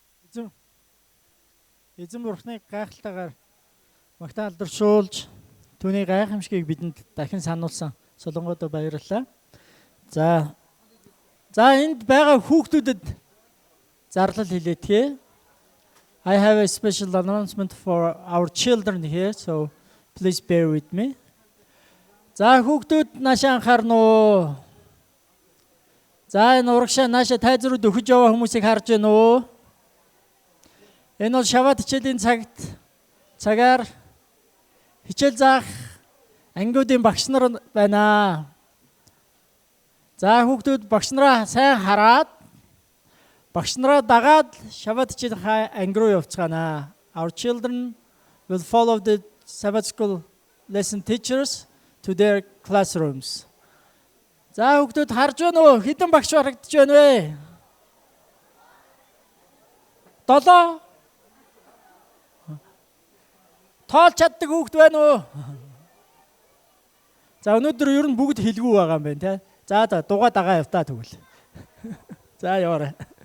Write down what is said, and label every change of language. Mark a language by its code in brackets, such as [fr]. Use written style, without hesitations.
[mn] Эзэн бурхныг гайхалтайгаар магтаалдаршуулж Түүний гайхамшигыг бидэнд дахин сануулсан Солонгодоо баярлалаа. За энд байгаа хүүхдүүдэд зарлал хэлээдгээ. [en] I have a special announcement for our children here, so please bear with me. [mn] За хүүхдүүд наашаа анхаарна уу? За энэ урагшаа наашаа тайзрууд өгөж яваа хүмүүсийг харж байна уу? Энэ бол шабат хичээлийн цагаар хичээл заах ангиудын багш нар байна. За хүүхдүүд багш нараа сайн хараад багш нараа дагаад шабат хичээлийн анги руу явцгаана. [en] Our children will follow the Sabbath school lesson teachers to their classrooms. [mn] За хүүхдүүд харж байна уу? Хэдэн багш харагдаж байна вэ? 7. Тоолж чаддаг хүүхд байна уу? За өнөөдөр ер нь бүгд хэлгүй байгаа юм байна те. За дугаа дагаа явтаа тэгвэл. За яваарай.